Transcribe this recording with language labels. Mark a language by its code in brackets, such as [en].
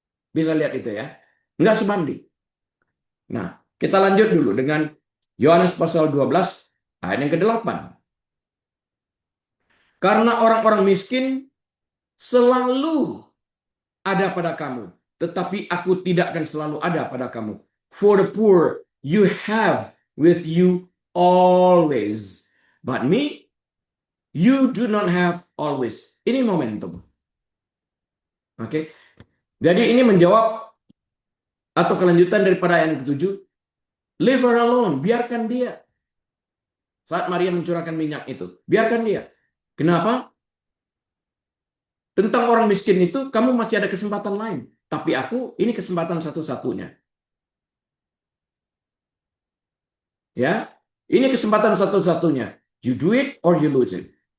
[id] Bisa lihat itu ya. Enggak sebanding. Nah, kita lanjut dulu dengan Yohanes pasal 12 ayat yang ke-8. Karena orang-orang miskin selalu ada pada kamu, tetapi aku tidak akan selalu ada pada kamu. [en] For the poor you have with you always, but me you do not have always. [id] Ini momentum. Oke. Jadi ini menjawab atau kelanjutan daripada ayat ke-7. [en] Leave her alone, [id] biarkan dia. Saat Maria mencurahkan minyak itu, biarkan dia. Kenapa? Tentang orang miskin itu, kamu masih ada kesempatan lain. Tapi aku, ini kesempatan satu-satunya. Ya, ini kesempatan satu-satunya. [en] You do it or you lose it.